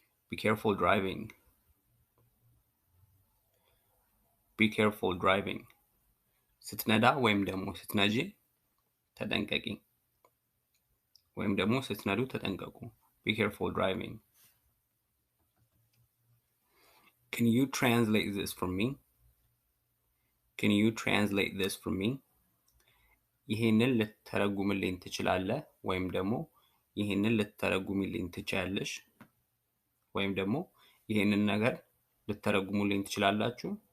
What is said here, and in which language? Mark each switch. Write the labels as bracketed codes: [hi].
[en] Be careful driving. Be careful driving. [am] ስትነዳ ወይም ደግሞ ስትነጂ ተጠንቀቂ ወይም ደግሞ ስትነዱ ተጠንቀቁ። Be careful driving. [en] Can you translate this for me? Can you translate this for me? [am] ይሄንን ልትተረጉምልኝ ትችላለህ? ወይም ደግሞ ይሄንን ልትተረጉምልኝ ትችያለሽ? ወይም ደግሞ ይሄንን ነገር ልትተረጉሙልኝ ትችላላችሁ?